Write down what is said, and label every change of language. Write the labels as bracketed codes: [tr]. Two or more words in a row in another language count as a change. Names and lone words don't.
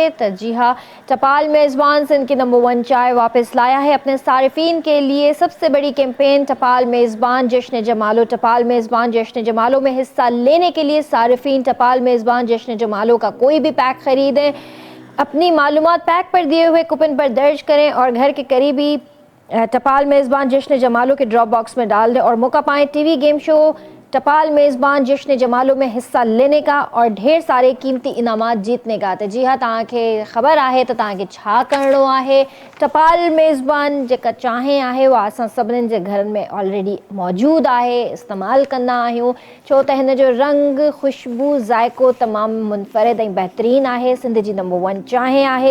[ur] ت جی ہاں، ٹپال میزبان سندھ کی نمبر 1 چائے واپس لایا ہے اپنے صارفین کے لیے. سب سے بڑی کیمپین ٹپال میزبان جشن جمالو. ٹپال میزبان جشن جمالو میں حصہ لینے کے لیے صارفین ٹپال میزبان جشن جمالو کا کوئی بھی پیک خریدیں، اپنی معلومات پیک پر دیے ہوئے کوپن پر درج کریں اور گھر کے قریبی ٹپال میزبان جشن جمالو کے ڈراپ باکس میں ڈال دیں اور موقع پائیں ٹی وی گیم شو ٹپال میزبان جشن جمالو میں حصہ لینے کا اور ڈھیر سارے قیمتی انعامات جیتنے کا. تو جی ہاں, [sd] तव्हांखे ख़बर आहे त तव्हांखे छा करिणो आहे। टपाल मेज़बान जेका चांहि आहे उहा असां सभिनीनि जे घरनि में ऑलरेडी मौजूदु आहे, इस्तेमालु कंदा आहियूं, छो त हिन जो रंग, ख़ुशबू, ज़ाइको तमामु मुनफ़रिद ऐं बहितरीनु आहे। सिंध जी नंबर 1 चांहि आहे।